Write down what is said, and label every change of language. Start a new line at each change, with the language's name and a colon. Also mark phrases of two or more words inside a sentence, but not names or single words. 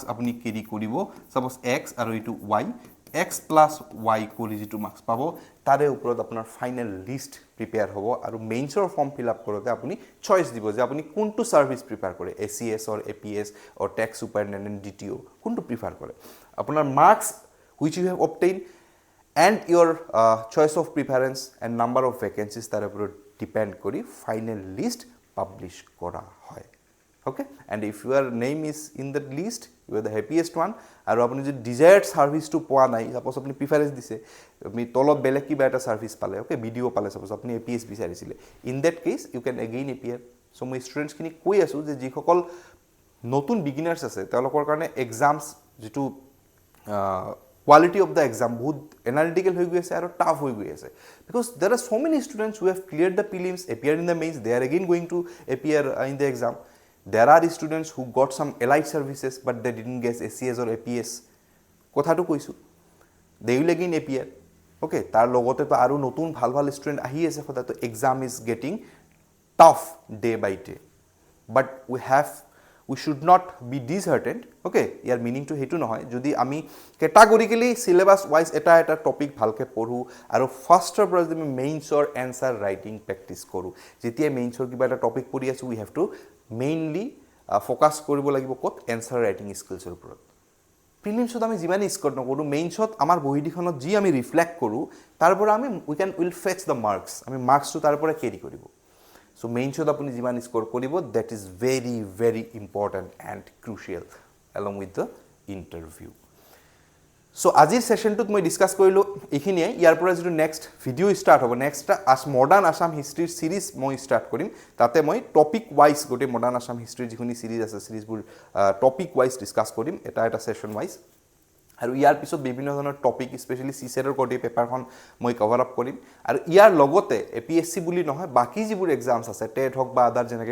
Assamese: আপুনি কেৰি কৰিব
English: suppose X
Assamese: আৰু এইটো
English: Y X plus Y
Assamese: কৰি যিটো মাৰ্কছ পাব তাৰে ওপৰত আপোনাৰ
English: final list prepare
Assamese: হ'ব আৰু মেইনছৰ
English: form fill up
Assamese: কৰোঁতে আপুনি চইচ দিব যে আপুনি কোনটো
English: service prefer
Assamese: কৰে ACS অৰ APS অৰ টেক্স
English: ছুপাৰিনটেণ্ডেণ্ট DTO
Assamese: কোনটো প্ৰিফাৰ কৰে আপোনাৰ
English: marks which you have obtain and your choice of preference and number of vacancies
Assamese: তাৰ ওপৰত ডিপেণ্ড কৰি
English: final list publish
Assamese: কৰা হয়
English: okay and if your name is in that list you are the happiest one
Assamese: আৰু আপুনি যদি
English: desired service
Assamese: to পোৱা নাই suppose আপুনি preference দিছে আপুনি তলত বেলেগ কিবা এটা service পালে okay BDO পালে suppose আপুনি APS বিচাৰিছিলে
English: in that case you can again appear
Assamese: so মই students খিনি কৈ আছো যে যিসকল নতুন beginners আছে তেওঁলোকৰ কাৰণে exams যেটো
English: quality of the exam
Assamese: বহুত analytical হৈ গৈ আছে আৰু tough হৈ গৈ আছে
English: because there are so many students who have cleared the prelims appeared in the mains they are again going to appear in the exam. There are students who got some allied services but they didn't get ACS or APS.
Assamese: কথাটো কৈছো
English: they will again appear. Okay,
Assamese: তাৰ লগতে তো আৰু নতুন ভাল ভাল ষ্টুডেন্ট আহি আছে
English: for that exam is getting tough day by day but we should not be disheartened.
Assamese: Okay, ইয়াৰ মিনিংটো হেতু নহয় যদি আমি
English: categorically syllabus wise
Assamese: এটা টপিক ভালকে পঢ়ো আৰু ফাৰ্ষ্টৰ পৰা যদি আমি মেইনছৰ এনসাৰ
English: writing practice
Assamese: কৰো যেতিয়া মেইনছৰ কিবা এটা টপিক পঢ়ি আছো
English: we have to mainly focus
Assamese: কৰিব লাগিব ক'ত
English: answer writing skills
Assamese: ওপৰত প্ৰিলিমছত আমি যিমান স্কোৰ নকৰো মেইনছত আমাৰ বহিদিখনত যি আমি ৰিফ্লেক্ট কৰো তাৰ পৰা আমি
English: will fetch the marks
Assamese: আমি মাৰ্কসটো তাৰ পৰা কেৰি কৰিব সো মেইনছত আপুনি যিমান স্কোৰ কৰিব
English: that is very very important and crucial along with the interview.
Assamese: So আজিৰ সেশনটোত মই ডিসকাস কৰিলো এইখিনিয়ে ইয়াৰ পৰা যেটো
English: next video start
Assamese: হ'ব
English: next modern Assam history series
Assamese: মই স্টাৰ্ট কৰিম তাতে মই
English: topic wise
Assamese: গোটে
English: modern Assam history
Assamese: যিখিনি সিৰিজ আছে সিৰিজবোৰ
English: topic wise discuss
Assamese: কৰিম এটা সেশন ওয়াইজ আৰু ইয়াৰ পিছত বিভিন্ন ধৰণৰ টপিক স্পেশালি সিসেটৰ কোডে পেপাৰখন মই
English: cover up
Assamese: কৰিম আৰু ইয়াৰ লগতে APSC বুলি নহয় বাকি যিবোৰ এক্সামছ আছে টেট হক বা আদাৰ যেনেকৈ